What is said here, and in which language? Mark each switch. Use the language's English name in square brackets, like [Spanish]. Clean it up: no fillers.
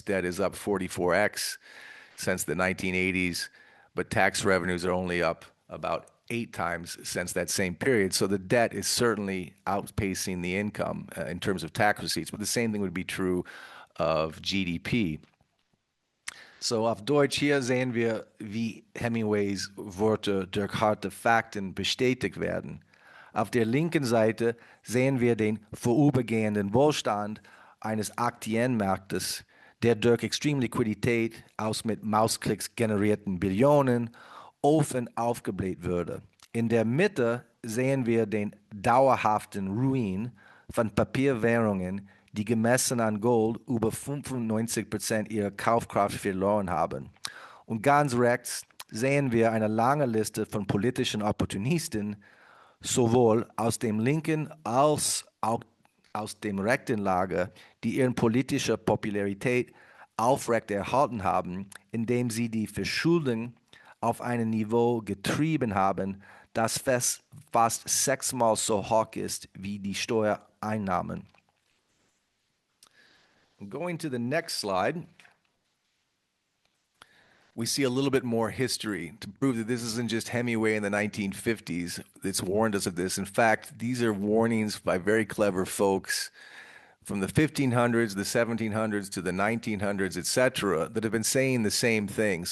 [English] debt is up 44x since the 1980s, but tax revenues are only up about 8 times since that same period. So the debt is certainly outpacing the income in terms of tax receipts, but the same thing would be true of GDP. [German] So auf Deutsch, hier sehen wir, wie Hemingways Worte durch harte Fakten bestätigt werden. Auf der linken Seite sehen wir den vorübergehenden Wohlstand eines Aktienmarktes, der durch extreme Liquidität aus mit Mausklicks generierten Billionen offen aufgebläht würde. In der Mitte sehen wir den dauerhaften Ruin von Papierwährungen, die gemessen an Gold über 95% ihrer Kaufkraft verloren haben. Und ganz rechts sehen wir eine lange Liste von politischen Opportunisten, sowohl aus dem linken als auch aus dem rechten Lager, die ihre politische Popularität aufrechterhalten haben, indem sie die Verschuldung auf ein Niveau getrieben haben, das fast sechsmal so hoch ist wie die Steuereinnahmen. [English] Going to the next slide, we see a little bit more history to prove that this isn't just Hemingway in the 1950s that's warned us of this. In fact, these are warnings by very clever folks from the 1500s, the 1700s to the 1900s, etc., that have been saying the same thing.